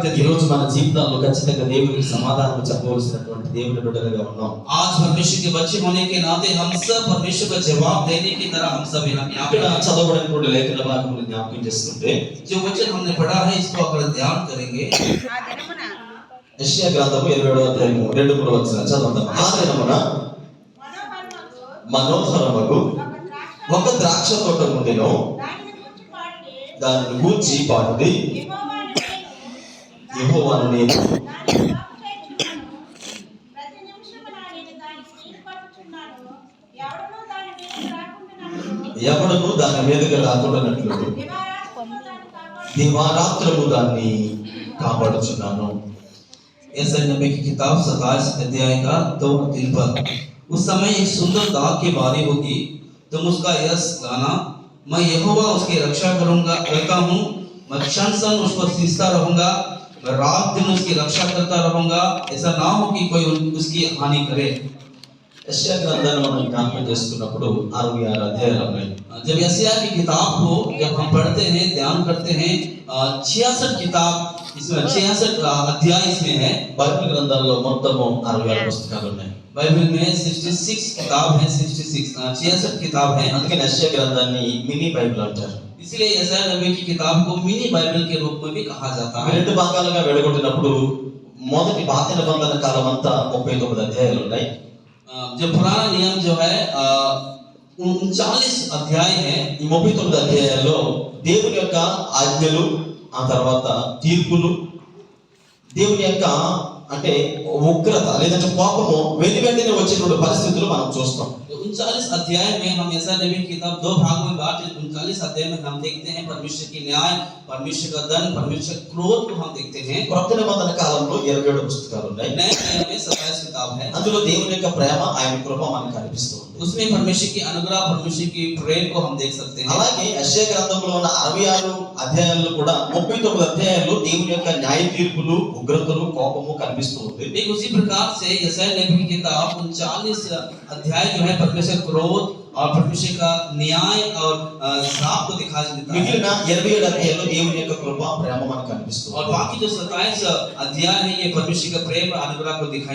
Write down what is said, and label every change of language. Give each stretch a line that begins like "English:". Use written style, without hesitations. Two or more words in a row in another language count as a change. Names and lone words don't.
Telugu: ఈ
Hindi: थे।
Telugu: రోజు మన జీవితాల్లో ఖచ్చితంగా దేవునికి సమాధానం చెప్పవలసినటువంటి దేవుని బిడ్డలుగా ఉన్నాం.
Hindi: आज परमेश्वर के बच्चे होने के नाते हम सब परमेश्वर का जवाब देने की तरह हम सब यहाँ
Telugu: ఇక్కడ
Hindi: पे
Telugu: చదవబడినటువంటి లేఖన భాగములు జ్ఞాపకం చేసుకుంటే
Hindi: जो वचन हमने पढ़ा है इसको अगर ध्यान करेंगे
Telugu: యెషయా గ్రంథము 27వ అధ్యాయము 2-3 వచనాలు చదువుతాం. ఆ దినమున మనోహరమగు ఒక ద్రాక్ష తోట ఉండెను, దానిని గూర్చి పాడుడి, యెహోవాను నేను ఎవడను దాని మీదకి రాకుండానట్లు దివారాత్రము దాన్ని కాపాడుచున్నాను.
Hindi: यशायाह नबी की किताब 27 अध्याय का 2-3 पद। उस समय एक सुंदर दाग की बारी होगी, तुम उसका यश गाना, मैं यहोवा उसकी रक्षा करता हूँ, मैं क्षण क्षण उसको सींचता रहूंगा, मैं रात दिन उसकी रक्षा करता रहूंगा, ऐसा ना हो कि कोई उसकी हानि करे।
Telugu: యెషయా గ్రంథాన్ని మనం జ్ఞాపకం చేసుకున్నప్పుడు 66 అధ్యాయాలు ఉన్నాయి.
Hindi: जब यशायाह की किताब को जब हम पढ़ते हैं ध्यान करते हैं 66 किताब इसमें 66 अध्याय इसमें है।
Telugu: బైబిల్ గ్రంథాల్లో మొత్తము 66 పుస్తకాలు ఉన్నాయి.
Hindi: बाइबल में 66 किताब है, 66 किताब है।
Telugu: అందుకని యెషయా గ్రంథాన్ని మినీ బైబిల్ అంటారు.
Hindi: इसलिए यशायाह नबी की किताब को मिनी बाइबल के रूप में भी कहा जाता है।
Telugu: రెండు భాగాలుగా విడగొట్టినప్పుడు మొదటి పాత నిబంధన కాలం అంతా 39 అధ్యాయాలు ఉన్నాయి.
Hindi: जो पुराना नियम जो है 39 अध्याय है।
Telugu: ఈ 39 అధ్యాయాల్లో దేవుని యొక్క ఆజ్ఞలు, ఆ తర్వాత తీర్పులు, దేవుని యొక్క అంటే ఉగ్రత లేదంటే కోపము వెండి వెంటనే వచ్చేటువంటి పరిస్థితులు మనం చూస్తాం.
Hindi: 39 अध्याय में हम यशायाह नबी की किताब दो भागों में बांटे। 39 अध्याय में हम देखते हैं परमेश्वर की न्याय, परमेश्वर का दंड, परमेश्वर क्रोध को हम देखते हैं।
Telugu: క్రొత్త నిబంధన కాలంలో 27 పుస్తకాలు ఉన్నాయి.
Hindi: नए नियम में 27 किताब है।
Telugu: అందులో దేవుని యొక్క ప్రేమ, ఆయన కృప మనకు కనిపిస్తుంది.
Hindi: उसमें परमेश्वर की अनुग्रह, परमेश्वर की प्रेम को हम देख सकते हैं।
Telugu: అలాగే యెషయా గ్రంథంలో ఉన్న 66 అధ్యాయాల్లో కూడా 39 అధ్యాయాల్లో దేవుని యొక్క న్యాయ తీర్పులు, ఉగ్రతలు, కోపము కనిపిస్తూ ఉంది.
Hindi: ठीक उसी प्रकार से यशायाह नबी की किताब 39 अध्याय जो है परमेश्वर क्रोध और परमेश्वर का न्याय और श्राप को दिखा देता है।
Telugu: మిగిలిన 27 అధ్యాయాల్లో దేవుని యొక్క కృప, ప్రేమ మనకు కనిపిస్తుంది.
Hindi: और बाकी जो 27 अध्याय है ये परमेश्वर का प्रेम और अनुग्रह को दिखाई